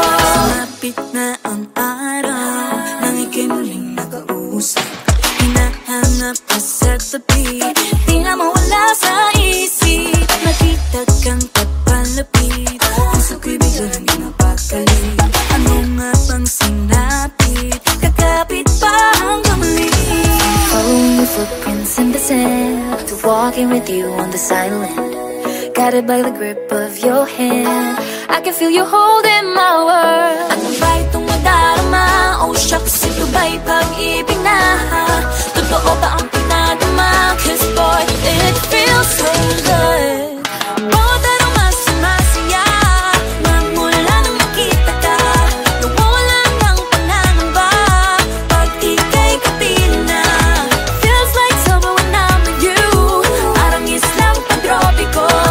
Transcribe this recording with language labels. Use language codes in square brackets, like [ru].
[tl] Sumapit na ang araw nang ika'y muling nakausap. Hinahanap ka sa tabi, di na mawala sa isip. Nakita kang papalapit, puso ko'y biglang di napakali. Ano nga bang sinapit, kakapit pa hanggang muli. [en] Following your footprints in the sand, to walking with you on this island, guided by the grip of your hand. I can feel you holding my world. [tl] Ano ba itong nadarama? [en] Oh shucks, [tl] ito ba'y pag-ibig na? Totoo ba ang pinagama? [en] Cause boy, it feels so good. [tl] Bawat araw mas masaya, magmula nang makita ka, nawawala ng pangangamba pag ika'y kapiling na. [en] Feels like summer when I'm with you, [tl] parang islang pantropiko.